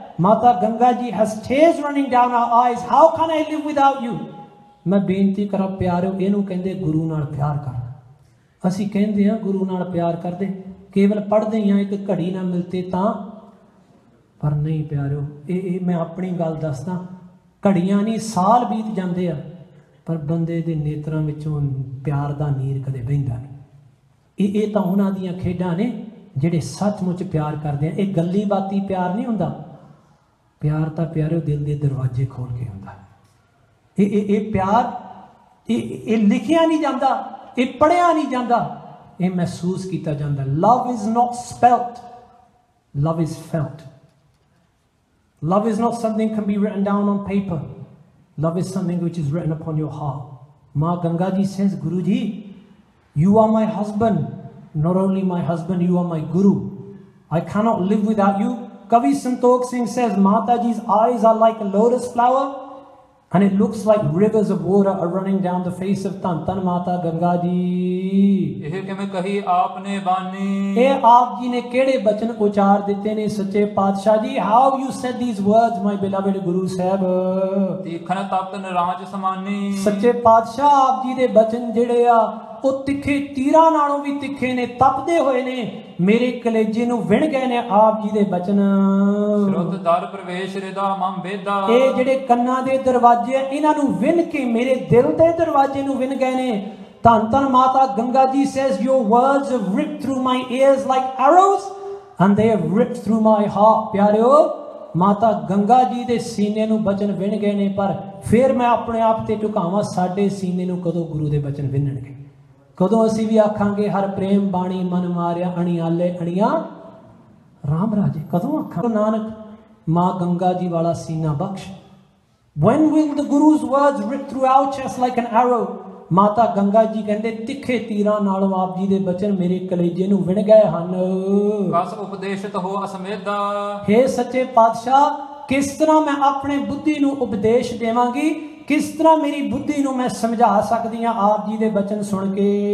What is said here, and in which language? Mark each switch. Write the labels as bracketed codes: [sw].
[en] Mata Ganga ji has tears running down her eyes. How can I live without you? [pa] ਮੈਂ ਬੇਨਤੀ ਕਰਾਂ ਪਿਆਰਿਓ, ਇਹਨੂੰ ਕਹਿੰਦੇ ਗੁਰੂ ਨਾਲ ਪਿਆਰ ਕਰਨਾ। ਅਸੀਂ ਕਹਿੰਦੇ ਹਾਂ ਗੁਰੂ ਨਾਲ ਪਿਆਰ ਕਰਦੇ, ਕੇਵਲ ਪੜ੍ਹਦੇ ਹਾਂ ਇੱਕ ਘੜੀ ਨਾ ਮਿਲਤੇ ਤਾਂ, ਪਰ ਨਹੀਂ ਪਿਆਰਿਓ, ਇਹ ਮੈਂ ਆਪਣੀ ਗੱਲ ਦੱਸਦਾ, ਘੜੀਆਂ ਨਹੀਂ ਸਾਲ ਬੀਤ ਜਾਂਦੇ ਆ, ਪਰ ਬੰਦੇ ਦੇ ਨੇਤਰਾਂ ਵਿੱਚੋਂ ਪਿਆਰ ਦਾ ਨੀਰ ਕਦੇ ਵਹਿੰਦਾ ਨਹੀਂ। ਇਹ ਤਾਂ ਉਹਨਾਂ ਦੀਆਂ ਖੇਡਾਂ ਨੇ ਜਿਹੜੇ ਸੱਚਮੁੱਚ ਪਿਆਰ ਕਰਦੇ ਆ। ਇਹ ਗੱਲੀ ਬਾਤੀ ਪਿਆਰ ਨਹੀਂ ਹੁੰਦਾ। ਪਿਆਰ ਤਾਂ ਪਿਆਰਿਓ ਦਿਲ ਦੇ ਦਰਵਾਜ਼ੇ ਖੋਲ ਕੇ ਹੁੰਦਾ। ਇਹ ਪਿਆਰ ਇਹ ਲਿਖਿਆ ਨਹੀਂ ਜਾਂਦਾ, ਇਹ ਪੜ੍ਹਿਆ ਨਹੀਂ ਜਾਂਦਾ, ਇਹ ਮਹਿਸੂਸ ਕੀਤਾ ਜਾਂਦਾ। [en] Love is not spelled, love is felt. Love is not something can be written down on paper. Love is something which is written upon your heart. Ma Ganga ji says, Guru ji, you are my husband. Not only my husband, you are my Guru. I cannot live without you. Kavi Santokh Singh says, Mataji's eyes are like a lotus flower, and it looks like rivers of water are running down the face of Tan Mata Ganga ji. [pa] ਇਹ ਕਿਵੇਂ ਕਹੀ ਆਪਨੇ ਬਾਣੀ। ਇਹ ਆਪ ਜੀ ਨੇ ਕਿਹੜੇ ਬਚਨ ਉਚਾਰ ਦਿੱਤੇ ਨੇ ਸੱਚੇ ਪਾਤਸ਼ਾਹ ਜੀ। [en] How you said these words, my beloved Guru Sahib। [pa] ਤੀਖਣ ਤਪਤ ਨਿਰਾਜ ਸਮਾਨੀ। ਸੱਚੇ ਪਾਤਸ਼ਾਹ ਆਪ ਜੀ ਦੇ ਬਚਨ ਜਿਹੜੇ ਆ ਉਹ ਤਿੱਖੇ ਤੀਰਾਂ ਨਾਲੋਂ ਵੀ ਤਿੱਖੇ ਨੇ, ਤਪਦੇ ਹੋਏ ਨੇ, ਮੇਰੇ ਕਲੇਜੇ ਨੂੰ ਵਿਣ ਗਏ ਨੇ ਆਪ ਜੀ ਦੇ ਬਚਨ। ਸ਼ਰੁੱਤ ਦਰ ਪ੍ਰਵੇਸ਼ ਰਿਦਾ ਮਮ ਵੇਦਾ। ਇਹ ਜਿਹੜੇ ਕੰਨਾਂ ਦੇ ਦਰਵਾਜ਼ੇ ਆ, ਇਹਨਾਂ ਨੂੰ ਵਿਣ ਕੇ ਮੇਰੇ ਦਿਲ ਦੇ ਦਰਵਾਜ਼ੇ ਨੂੰ ਵਿਣ ਗਏ ਨੇ। [en] ਧੰਨ Mata Ganga ji says, your words have ripped through my ears like arrows and they have ripped through my heart। [pa] ਪਿਆਰਿਓ, ਮਾਤਾ ਗੰਗਾ ਜੀ ਦੇ ਸੀਨੇ ਨੂੰ ਬਚਨ ਵਿਣ ਗਏ ਨੇ, ਪਰ ਫਿਰ ਮੈਂ ਆਪਣੇ ਆਪ ਤੇ ਝੁਕਾਵਾਂ, ਸਾਡੇ ਸੀਨੇ ਨੂੰ ਕਦੋਂ ਗੁਰੂ ਦੇ ਬਚਨ ਵਿਣਨਗੇ? ਕਦੋਂ ਅਸੀਂ ਵੀ ਆਖਾਂਗੇ ਹਰ ਪ੍ਰੇਮ ਬਾਣੀ ਮਨ ਮਾਰਿਆ ਅਣਿਆਲੇ ਅਣੀਆਂ ਰਾਮ ਰਾਜੇ? ਕਦੋਂ ਆਖਾਂ ਨਾਨਕ ਮਾਂ ਗੰਗਾ ਜੀ ਵਾਲਾ ਸੀਨਾ ਬਖਸ਼। [en] When will the Guru's words rip through our chest like an arrow? [pa] ਮਾਤਾ ਗੰਗਾ ਜੀ ਕਹਿੰਦੇ ਤਿੱਖੇ ਤੀਰਾਂ ਨਾਲੋਂ ਆਪ ਜੀ ਦੇ ਬਚਨ ਮੇਰੇ ਕਲੇਜੇ ਨੂੰ ਵਿਣ ਗਏ ਹਨ। ਕਸ ਉਪਦੇਸ਼ਿਤ ਹੋ ਅਸਮੇਧਾ, हे ਸੱਚੇ ਪਾਤਸ਼ਾਹ, ਕਿਸ ਤਰ੍ਹਾਂ ਮੈਂ ਆਪਣੇ ਬੁੱਧੀ ਨੂੰ ਉਪਦੇਸ਼ ਦੇਵਾਂਗੀ, ਕਿਸ ਤਰ੍ਹਾਂ ਮੇਰੀ ਬੁੱਧੀ ਨੂੰ ਮੈਂ ਸਮਝਾ ਸਕਦੀ ਹਾਂ ਆਪ ਜੀ ਦੇ ਬਚਨ ਸੁਣ ਕੇ।